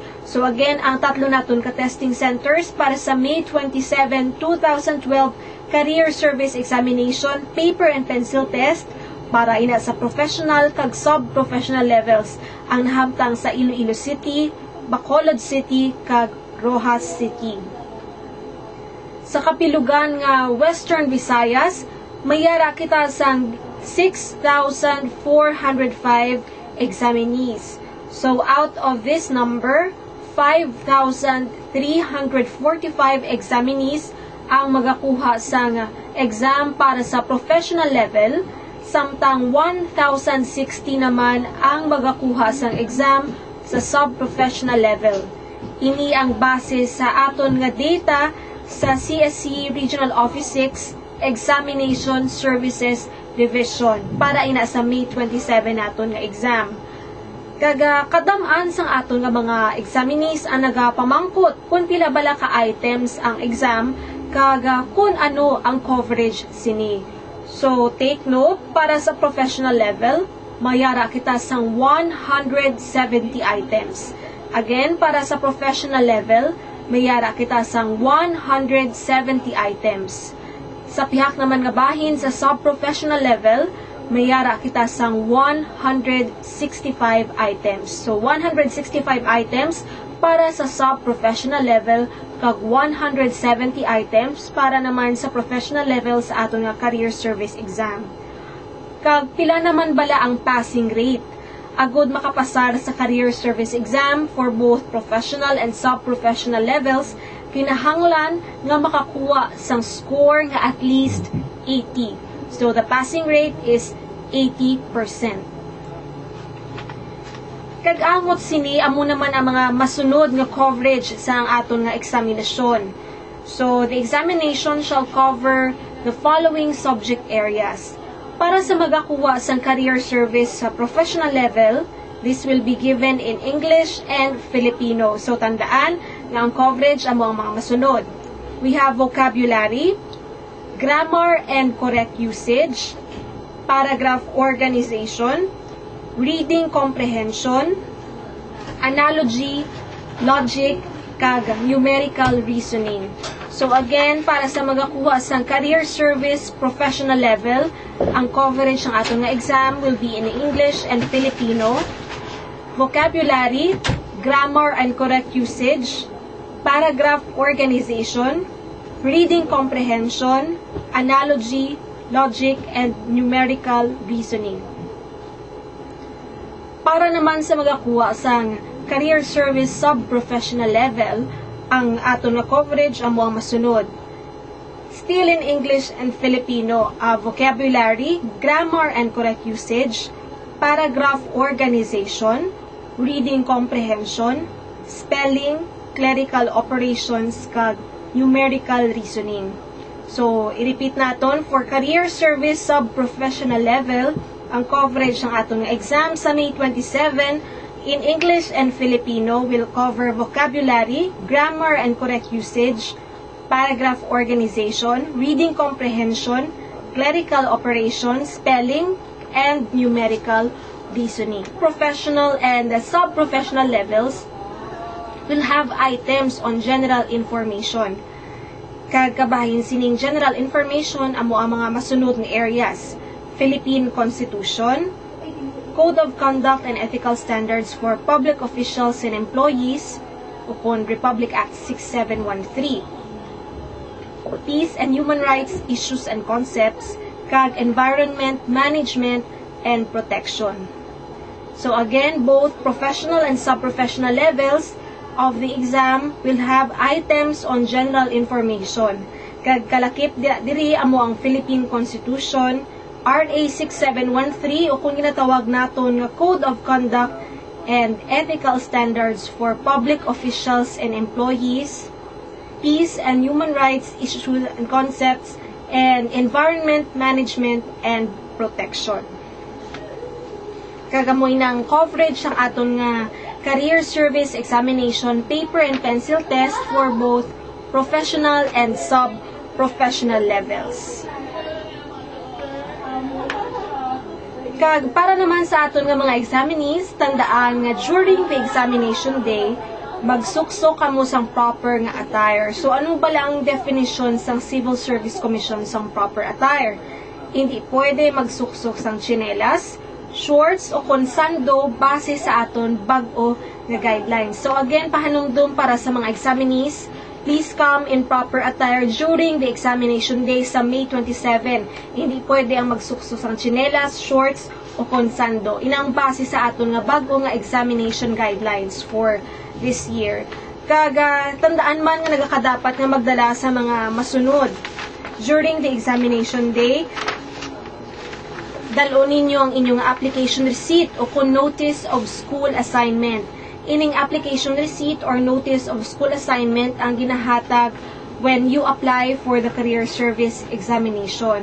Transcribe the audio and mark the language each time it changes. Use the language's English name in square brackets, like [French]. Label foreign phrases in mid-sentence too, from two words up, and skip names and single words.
[English] So again, [Hiligaynon] ang 3 naton ka [English] testing centers [Hiligaynon] para sa May 27, 2012 Career Service Examination Paper and Pencil Test para ina sa professional kag [English] sub-professional levels [Hiligaynon] ang nahamtang sa Iloilo City, Bacolod City, kag Rojas City. Sa kapilugan nga Western Visayas, mayara kita sang 6,405 examinees. [English] So out of this number, [Hiligaynon] 5,345 examinees ang magakuha sang exam para sa [English] professional level, [Hiligaynon] samtang 1,060 naman ang magakuha sang exam sa [English] sub-professional level. [Hiligaynon] Ini ang base sa aton nga data sa CSC Regional Office 6 Examination Services Division para ina sa May 27 naton nga exam. Kadam-an sang aton nga mga examinees ang nagapamangkot kung pila bala ka items ang exam kaga kung ano ang coverage sini. [English] So, take note, [Hiligaynon] para sa [English] professional level, [Hiligaynon] mayara kita sang 170 items. Again, para sa [English] professional level, [Hiligaynon] mayara kita sang 170 items. Sa pihak naman nga bahin sa [English] sub-professional level, [Hiligaynon] mayara kita sang 165 items. So, 165 items para sa [English] sub-professional level, [Hiligaynon] kag 170 items para naman sa [English] professional level [Hiligaynon] sa aton nga [English] career service exam. [Hiligaynon] Kag pila naman bala ang [English] passing rate [Hiligaynon] agud makapasar sa [English] career service exam for both professional and sub-professional levels, [Hiligaynon] kinahanglan nga makakuha sang score nga [English] at least 80. So the passing rate is 80%. [Hiligaynon] Kag-angot sini amo naman ang mga masunod nga coverage sa ang aton nga eksaminasyon. [English] So the examination shall cover the following subject areas. Para sa magakuha sang career service sa professional level, this will be given in English and Filipino. [Hiligaynon] So tandaan nga ang coverage amo ang mga masunod. [English] We have vocabulary, grammar and correct usage, paragraph organization, reading comprehension, analogy, logic, kag numerical reasoning. So again, [Hiligaynon] para sa magakuha sang [English] career service professional level, [Hiligaynon] ang coverage ng aton nga [English] exam will be in English and Filipino, vocabulary, grammar and correct usage, paragraph organization, reading comprehension, analogy, logic, and numerical reasoning. [Hiligaynon] Para naman sa magakuha sang [English] career service sub-professional level, [Hiligaynon] ang aton nga coverage amo ang masunod. [English] Still in English and Filipino, vocabulary, grammar and correct usage, paragraph organization, reading comprehension, spelling, clerical operations, kag numerical reasoning. So, [Hiligaynon] i-repeat naton, [English] for career service sub-professional level, [Hiligaynon] ang coverage ng atong exam sa [English] May 27 in English and Filipino will cover vocabulary, grammar and correct usage, paragraph organization, reading comprehension, clerical operations, spelling, and numerical reasoning. Professional and sub-professional levels will have items on general information. [Hiligaynon] Kagkabahin sining [English] general information [Hiligaynon] amo ang mga masunod nga areas: Philippine Constitution, Code of Conduct and Ethical Standards for Public Officials and Employees upon Republic Act 6713, Peace and Human Rights Issues and Concepts, kag Environment Management and Protection. [English] So again, both professional and sub-professional levels of the exam will have items on general information. [Hiligaynon] Kag kalakip diri amo ang Philippine Constitution, RA 6713 o kung ginatawag naton nga Code of Conduct and Ethical Standards for Public Officials and Employees, Peace and Human Rights Issues and Concepts, and Environment Management and Protection. Kagamoy ng coverage ng aton nga [English] career service examination paper and pencil test for both professional and sub-professional levels. [Hiligaynon] Kag para naman sa aton nga mga examinees, tandaan nga [English] during the examination day, [Hiligaynon] magsuksok kamo sang proper nga attire. So ano ba lang ang definition sang Civil Service Commission sang [English] proper attire? [Hiligaynon] Hindi pwede magsuksok sang tsinelas, shorts o konsando base sa aton bag-o nga guidelines. [English] So again, [Hiligaynon] pahanumdum para sa mga examinees, [English] please come in proper attire during the examination day sa May 27. [Hiligaynon] Hindi pwede ang magsuksok sang tsinelas, shorts o konsando. Inang base sa aton nga bag-o nga [English] examination guidelines for this year. [Hiligaynon] Kaga tandaan man nga nagakadapat nga magdala sa mga masunod [English] during the examination day. [Hiligaynon] Dalon ninyo ang inyong [English] application receipt [Hiligaynon] o kung [English] notice of school assignment. Ining application receipt or notice of school assignment [Hiligaynon] ang ginahatag [English] when you apply for the career service examination.